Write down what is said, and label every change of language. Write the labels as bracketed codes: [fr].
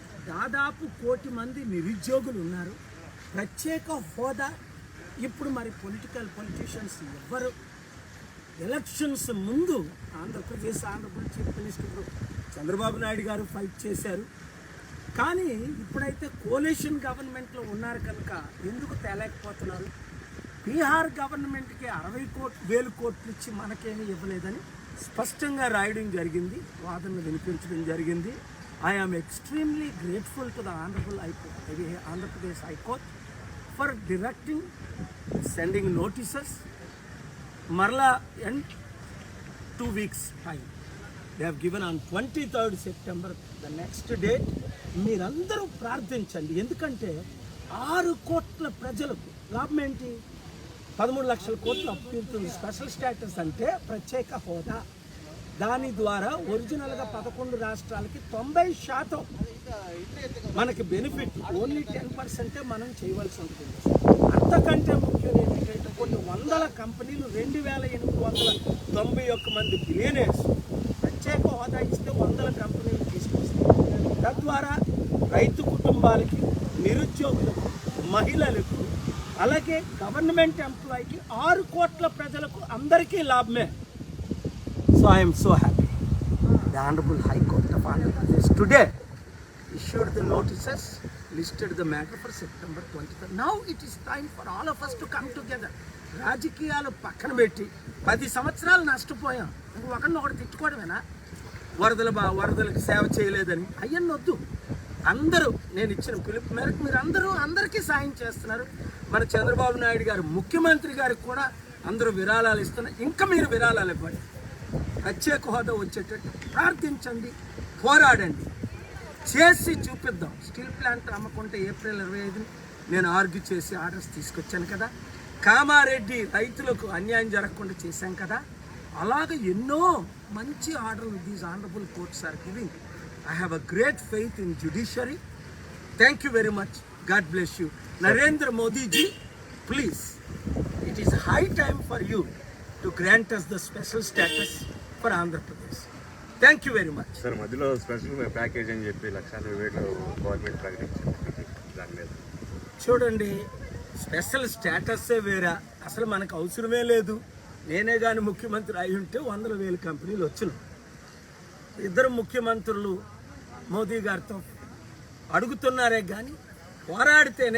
[te] దాదాపు 1 కోటి మంది నిరుద్యోగులు ఉన్నారు. ప్రత్యేక హోదా ఇప్పుడు మరి పొలిటీషియన్స్ ఎవ్వరు ఎలక్షన్స్ ముందు Andhra Pradesh honourable chief minister Chandrababu Naidu గారు ఫైట్ చేశారు. కానీ ఇప్పుడైతే కోalition గవర్నమెంట్లో ఉన్నారు కనుక ఎందుకు తేలేకపోతున్నారు? బీహార్ గవర్నమెంట్కి 60,000 కోట్లు ఇచ్చి మనకేమీ ఇవ్వలేదని స్పష్టంగా రాయడం జరిగింది, వాదనలు వినిపించడం జరిగింది. [en] I am extremely grateful to the Andhra High Court for directing, sending notices. Marla and 2 weeks time. They have given on 23rd September, the next date. [te] మీరందరూ ప్రార్థించండి. ఎందుకంటే 6 కోట్ల ప్రజలకు లాభం ఏంటి? 13 లక్షల కోట్లు అప్పు తీరుతుంది. స్పెషల్ స్టేటస్ అంటే ప్రత్యేక హోదా. దాని ద్వారా ఒరిజినల్గా 11 రాష్ట్రాలకి 90% మనకి బెనిఫిట్. ఓన్లీ 10% మనం చేయవలసి ఉంటుంది. అంతకంటే ముఖ్యం ఏంటంటే కొన్ని వందల కంపెనీలు 2,891 మంది బిలియనర్స్ ప్రత్యేక హోదా ఇస్తే 100 కంపెనీలు తీసుకొస్తాయి. తద్వారా రైతు కుటుంబాలకి, నిరుద్యోగులకు, మహిళలకు, అలాగే గవర్నమెంట్ ఎంప్లాయీకి 6 కోట్ల ప్రజలకు అందరికీ లాభమే. [en] So I am so happy. The Honorable High Court of Andhra Pradesh today issued the notices, listed the matter for September 23rd. Now it is time for all of us to come together. [te] రాజకీయాలు పక్కన పెట్టి 10 సంవత్సరాలు నష్టపోయాం. ఒకరినొకటి తిట్టుకోవడమేనా? వరదలకు సేవ చేయలేదని అయ్యన్నొద్దు. అందరూ నేను ఇచ్చిన పిలుపు మేరకు మీరు అందరికీ సాయం చేస్తున్నారు. మన చంద్రబాబు నాయుడు గారు ముఖ్యమంత్రి గారికి కూడా అందరూ విరాళాలు ఇస్తున్నారు. ఇంకా మీరు విరాళాలు ఇవ్వండి. ప్రత్యేక హోదా వచ్చేటట్టు ప్రార్థించండి, పోరాడండి, చేసి చూపిద్దాం. స్టీల్ ప్లాంట్ అమ్మకుంటే ఏప్రిల్ 25 నేను ఆర్గ్యూ చేసి ఆర్డర్స్ తీసుకొచ్చాను కదా. కామారెడ్డి రైతులకు అన్యాయం జరగకుండా చేశాం కదా. అలాగే ఎన్నో మంచి ఆర్డర్లు these honourable courts are giving. [en] I have a great faith in judiciary. Thank you very much. God bless you. Narendra Modi ji, please, it is high time for you to grant us the special status for Andhra Pradesh. Thank you very much. [te] Sir, మధ్యలో special package అని చెప్పి 1,20,000 government ప్రకటించింది. దాని మీద చూడండి, special స్టేటస్సే వేరా, అసలు మనకు అవసరమే లేదు. నేనే కానీ ముఖ్యమంత్రి అయి ఉంటే 100,000 కంపెనీలు వచ్చును. ఇద్దరు ముఖ్యమంత్రులు మోదీ గారితో అడుగుతున్నారే కానీ పోరాడితేనే